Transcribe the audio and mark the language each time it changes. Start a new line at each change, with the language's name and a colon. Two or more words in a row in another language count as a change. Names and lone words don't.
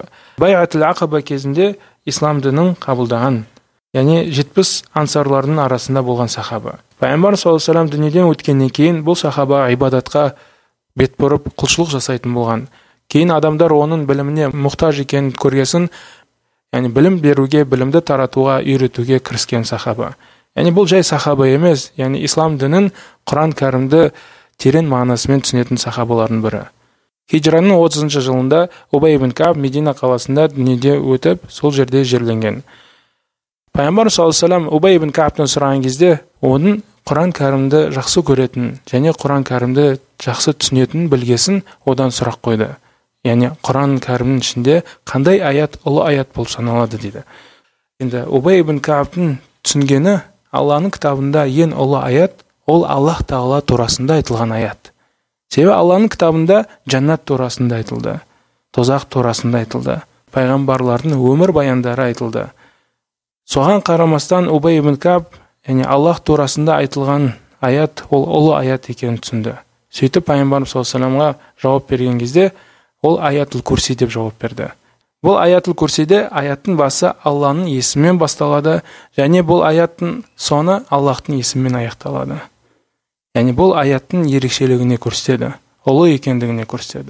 Kazakh: Байатул Ақаба кезінде ислам дінін қабылдаған, яғни 70 ансарлардың арасында болған сахаба. Пайғамбар
Arabic: صلى الله عليه وسلم
Kazakh: дүниеден өткеннен кейін бұл сахаба ибадатқа бет бұрып құлшылық жасайтын болған. Кейін адамдар оның біліміне мұқтаж екенін көргесін, яғни білім беруге, білімді таратуға, үйретуге кіріскен сахаба. Яғни бұл жай сахаба емес, яғни ислам дінін Құран Кәрімді терең мағынасымен түсінетін сахабалардың бірі. Хиджраның 30 жылында Убай ибн Кааб Медина қаласында дүниеде өтіп, сол жерде жерленген. Пайғамбар
Arabic: صلى الله عليه وسلم
Kazakh: Убай ибн Каабтан сұраған кезде оның Құран Кәрімді жақсы көретін және Құран Кәрімді жақсы түсінетін білгесін одан сұрақ қойды. Яғни Құран Кәрімнің ішінде қандай аят ұлы аят болып саналады дейді. Енді Убай ибн Каабтың түсінгені Алланың кітабында ең ұлы аят ол Аллах Тағала турасында айтылған аят. Себебі Алланың кітабында жаннат турасында айтылды, тозақ турасында айтылды, пайғамбарлардың өмір баяндары айтылды. Соған қарамастан Убай ибн Кааб, яғни Аллах турасында айтылған аят ол ұлы аят екенін түсінді. Сөйтіп Пайғамбарымыз
Arabic: صلى الله عليه وسلم
Kazakh: жауап берген кезде ол Аятул Курси деп жауап берді. Бұл аятул курсиде аяттың басы Алланың есімімен басталады, және бұл аяттың соңы Аллахтың есімімен аяқталады. Яғни бұл аяттың ерекшелігіне көрсетеді, ұлы екендігіне көрсетеді.